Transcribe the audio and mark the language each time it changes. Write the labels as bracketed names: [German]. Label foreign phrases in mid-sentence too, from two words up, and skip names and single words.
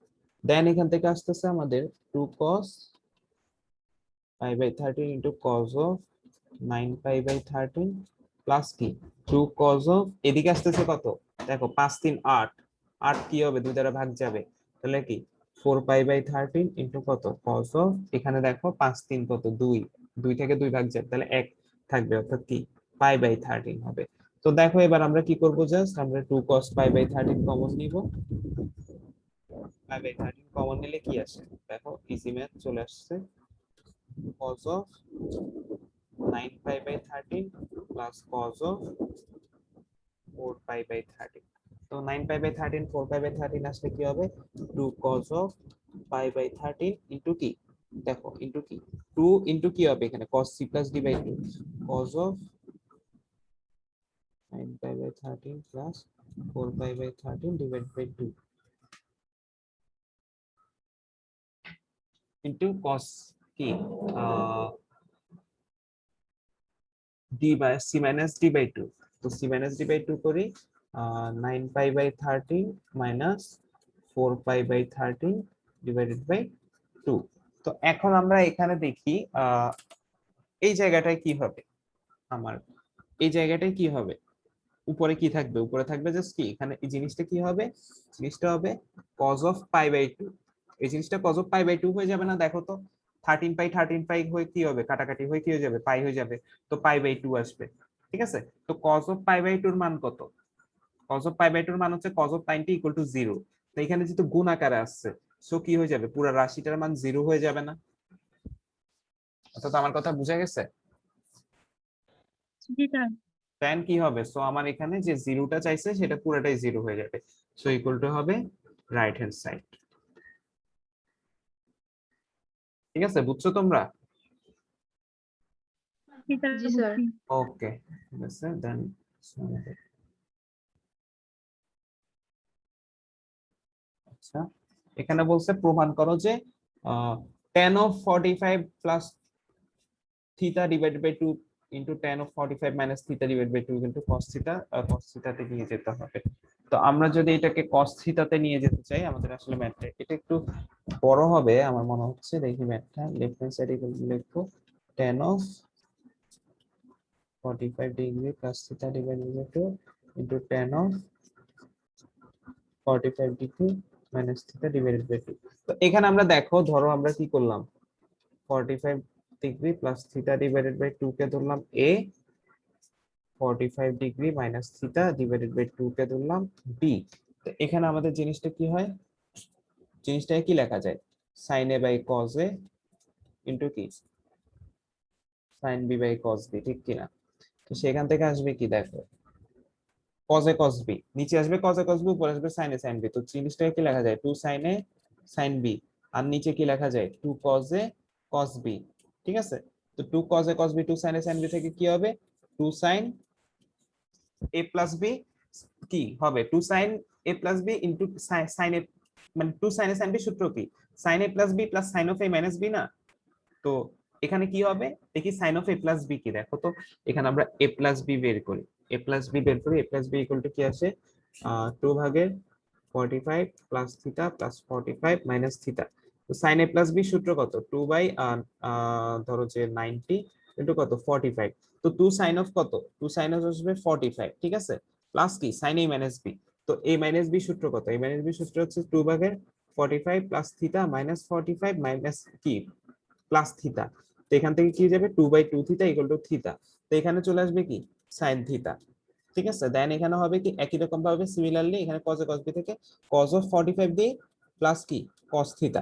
[Bangla] দেন এখান থেকে আসতেছে আমাদের 2 [English] cos pi by 13 into cos of 9 pi by 13 plus [Bangla] কি 2 [English] cos of, [Bangla] এদিকে আসতেছে কত, দেখো 5 3 8, 8 কি হবে 2 দ্বারা ভাগ যাবে, তাহলে কি 4 [English] pi by 13 into [Bangla] কত [English] cos of, [Bangla] এখানে দেখো 5 3 কত 2, 2 থেকে 2 ভাগ যাবে তাহলে 1 থাকবে, অর্থাৎ কি [English] pi by 13 [Bangla] হবে। তো দেখো এবার আমরা কি করব, জাস্ট আমরা 2 [English] cos pi by 13 [Bangla] কমন নিব। [English] pi by 13 [Bangla] কমন নিলে কি আসে, দেখো [English] easy math [Bangla] চলে আসছে, cos অফ 9 pi by 13 plus [English] cos of 4 pi by 13। [Bangla] তো [English] 9 pi by 13 4 pi by 13 [Bangla] আসলে কি হবে, 2 [English] cos of pi by 13 [Bangla] ইনটু কি, দেখো ইনটু কি 2 ইনটু কি হবে এখানে [English] cos c plus d by 2, cos of 9 pi by 13 plus 4 pi by 13 divided by 2 [Bangla] ইনটু cos কি [English] d by c minus d by 2। [Bangla] তো [English] c minus d by 2 [Bangla] করি [English] 9 pi by 13 minus 4 pi by 13 divided by 2। [Bangla] তো এখন আমরা এখানে দেখি এই জায়গাটায় কি হবে, আমার এই জায়গাটায় কি হবে, উপরে কি থাকবে, উপরে থাকবে জাস্ট কি এখানে এই জিনিসটা কি হবে, জিনিসটা হবে [English] cos of pi by 2। [Bangla] এই জিনিসটা [English] cos of pi by 2 [Bangla] হয়ে যাবে না, দেখো তো 13 পাই হয়ে কি হবে, কাটাকাটি হয়ে কি হয়ে যাবে, পাই হয়ে যাবে, তো [English] pi by 2 [Bangla] আসবে, ঠিক আছে। তো [English] cos of pi by 2 [Bangla] এর মান কত, [English] cos of pi by 2 [Bangla] এর মান হচ্ছে [English] cos of tan t equal to 0। [Bangla] তো এখানে যেহেতু গুণ আকারে আসছে, সো কি হয়ে যাবে, পুরো রাশিটার মান 0 হয়ে যাবে না, অর্থাৎ আমার কথা বুঝা গেছে। জি স্যার। tan কি হবে, সো আমার এখানে যে জিরোটা চাইছে সেটা পুরোটাই 0 হয়ে যাবে, [English] so equal to [Bangla] হবে [English] right hand side. [Bangla] ঠিক আছে, বুঝছো তোমরা? জি স্যার, জি স্যার। বুঝছি। ওকে, ঠিক আছে দেন। আচ্ছা, এখানে বলছে প্রমাণ করো যে [English] tan of 45 plus theta divided by 2 into tan of 45 minus theta divided by 2 into cos theta, cos theta [Bangla] তে নিয়ে যেতে হবে। তো আমরা যদি এটাকে [English] cos theta [Bangla] তে নিয়ে যেতে চাই, আমাদের আসলে ম্যাথটা এটা একটু বড় হবে আমার মনে হচ্ছে, দেখি ম্যাথটা [English] left hand side [Bangla] লিখবো [English] tan of 45 degree plus theta divided by 2 into tan of 45 degree minus theta divided by 2। [Bangla] তো এখানে আমরা দেখো ধরো আমরা কি করলাম, [English] 45 degree plus theta divided by 2 [Bangla] কে ধরলাম a, [English] 45 degree minus theta divided by 2 [Bangla] কে ধরলাম b। তো এখানে আমাদের জিনিসটা কি হয়, জিনিসটা কি লেখা যায়, [English] sin a by cos a into [Bangla] কি [English] sin b by cos b, [Bangla] ঠিক কি না। তো সেখান থেকে আসবে কি দেখো [English] cos a cos b, [Bangla] নিচে আসবে [English] cos a cos b, [Bangla] উপরে আসবে [English] sin a sin b। [Bangla] তো জিনিসটা কি লেখা যায় [English] 2 sin a sin b, [Bangla] আর নিচে কি লেখা যায় [English] 2 cos a cos b, [Bangla] ঠিক আছে। তো [English] 2 cos a cos b 2 sin a sin b [Bangla] থেকে কি হবে [English] 2 sin a plus b, [Bangla] কি হবে [English] 2 sin a plus b into sin a, [Bangla] মানে [English] 2 sin a sin b [Bangla] সূত্র কি [English] sin a plus b plus sin of a minus b [Bangla] না। তো এখানে কি হবে দেখি [English] sin of a plus b [Bangla] কি, দেখো তো এখানে আমরা [English] a plus b [Bangla] বের করি, [English] a plus b [Bangla] বের করি, [English] a plus b equal to [Bangla] কি আসে 2 ভাগের [English] 45 plus theta plus 45 minus theta। [Bangla] তো [English] sin a plus b [Bangla] সূত্র কত 2 বাই ধরো যে 90 ইনটু কত 45। তো [English] 2 sin of [Bangla] কত [English] 2 sin of [Bangla] আসবে 45, ঠিক আছে, প্লাস কি [English] sin a minus b। [Bangla] তো [English] a minus b [Bangla] সূত্র কত, [English] a minus b [Bangla] সূত্র হচ্ছে 2 ভাগের [English] 45 plus theta minus 45 minus [Bangla] কি [English] plus theta. [Bangla] তো এখান থেকে কি হয়ে যাবে [English] 2 by 2 theta equal to theta. [Bangla] তো এখানে চলে আসবে কি [English] sin theta, [Bangla] ঠিক আছে। দেন এখানে হবে কি একই রকম ভাবে সিমিলারলি এখানে [English] cos a cos b [Bangla] থেকে [English] cos of 45 [Bangla] দিয়ে প্লাস কি [English] cos theta.